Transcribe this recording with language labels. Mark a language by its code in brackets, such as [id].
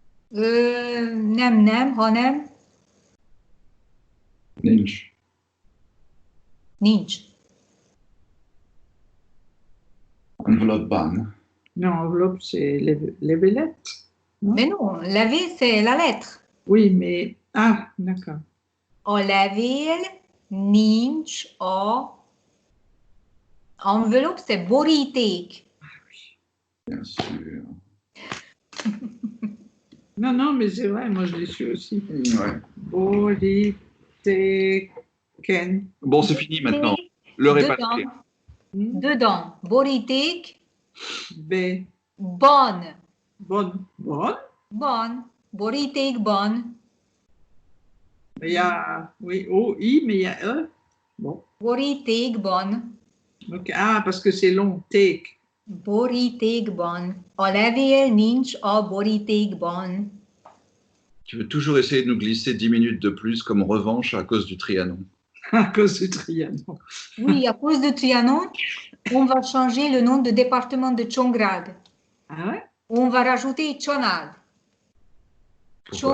[hu] Nem, hanem. Nincs. Nincs. Enveloppe-ban. [fr] Non, enveloppe, c'est les velettes. Mais non, la ville, c'est la lettre. Oui, mais... Ah, d'accord. [hu] A levél nincs a enveloppe, c'est boríték. [fr] Bien sûr. Non, non, mais c'est vrai, moi je l'ai su aussi. Ouais. [hu] Borítéken. [fr] Bon, c'est fini maintenant. L'heure est passée. [hu] Dedans. Boríték. B. [fr] Bon. Bonne. Bonne. [hu] Bon. Borítékban. [fr] Il y a, oui, O-I, mais il y a E. Bon. [hu] Borítékban. [fr] Okay. Ah, parce que c'est long. Take. [hu] Borítékban. A levél nincs a borítékban. [fr] Tu veux toujours essayer de nous glisser 10 minutes de plus comme revanche à cause du Trianon. À cause du Trianon. Oui, à cause du Trianon, on va changer le nom de département de Csongrád. Ah ouais? On va rajouter Csanád. Pourquoi?